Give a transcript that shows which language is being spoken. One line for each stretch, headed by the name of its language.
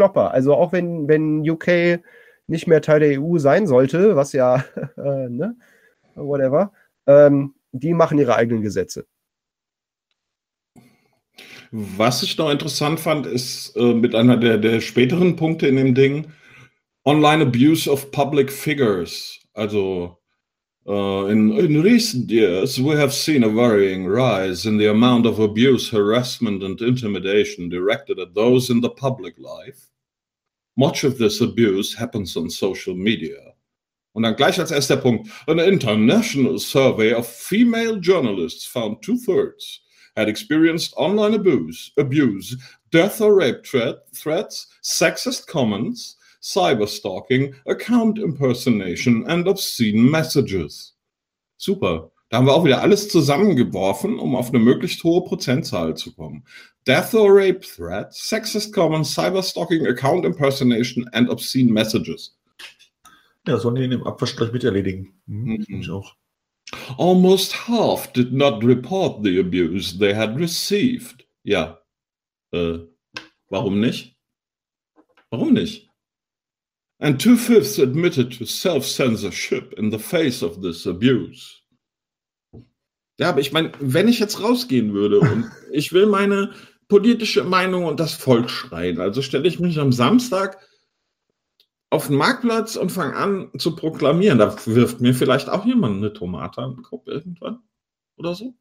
German: Also auch wenn UK nicht mehr Teil der EU sein sollte, was ja, die machen ihre eigenen Gesetze. Was ich noch interessant fand, ist mit einer der späteren Punkte in dem Ding, Online Abuse of Public Figures.
English: Also in recent years we have seen a worrying rise in the amount of abuse, harassment and intimidation directed at those in the public life. Much of this abuse happens on social media.
German: Und dann gleich als erster Punkt,
English: an international survey of female journalists found 2/3 had experienced online abuse, death or rape threats, sexist comments, cyberstalking, account impersonation and obscene messages. Super.
German: Da haben wir auch wieder alles zusammengeworfen, um auf eine möglichst hohe Prozentzahl zu kommen.
English: Death or rape threats, sexist comments, cyberstalking, account impersonation and obscene messages.
German: Ja, sollen die in dem Abwasch gleich miterledigen. Ich auch.
English: Almost half did not report the abuse they had received. Ja.
German: Warum nicht?
English: And 2/5 admitted to self-censorship in the face of this abuse.
German: Ja, aber ich meine, wenn ich jetzt rausgehen würde und ich will meine politische Meinung und das Volk schreien, also stelle ich mich am Samstag auf den Marktplatz und fange an zu proklamieren. Da wirft mir vielleicht auch jemand eine Tomate an den Kopf irgendwann oder so.